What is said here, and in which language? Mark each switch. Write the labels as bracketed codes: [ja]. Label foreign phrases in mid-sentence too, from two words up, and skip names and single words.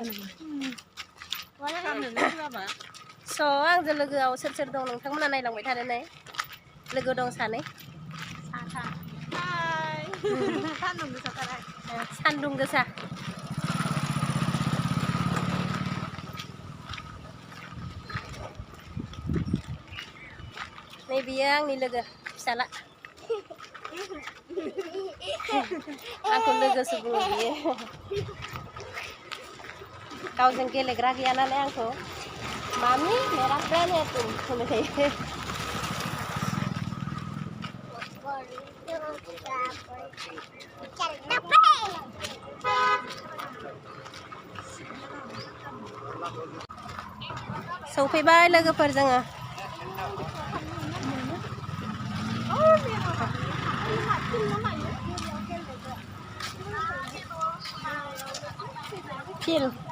[brx] स' आंजों लोगोआव सोर सोर दं नोंथांमोना नायलांबाय थादो नै लोगो दं सानै सान्दुं गोसा नै बियो आंनि लोगो फिसाला आंखौ लोगोसो बुङो बियो गावजों गेलेग्रा गैया नालाय आंखौ मामि [hi] मेरा फ्रेंड है तुम [brx] होनबाय थायो सौफैबाय लोगोफोर जोङो फिल